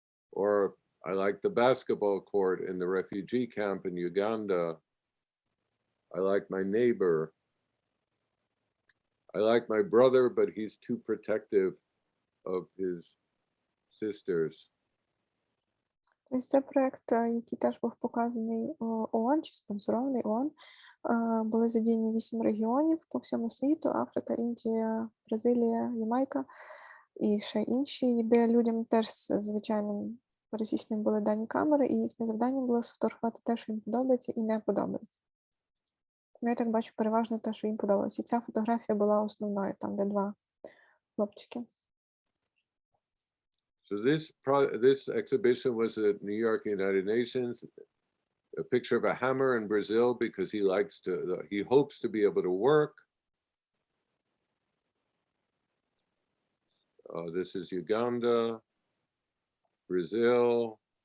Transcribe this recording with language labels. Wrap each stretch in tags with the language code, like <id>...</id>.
<en>Or I like the basketball court in the refugee camp in Uganda. I like my neighbor. I like my brother, but he's too protective of his sisters.</en> <uk>Ось це проєкт, який теж був показаний ООН, чи спонсорований ООН. Були задіяні 8 регіонів по всьому світу: Африка, Індія, Бразилія, Ямайка і ще інші, де людям теж з звичайним пересічним були дані камери, і їхнє завдання було сфотографувати те, що їм подобається і не подобається. Я так бачу переважно те, що їм подобалося. І ця фотографія була основною, там, де 2 хлопчики.</uk> <en>So this exhibition was at New York, United Nations. A picture of a hammer in Brazil because he hopes to be able to work. This is Uganda, Brazil.</en>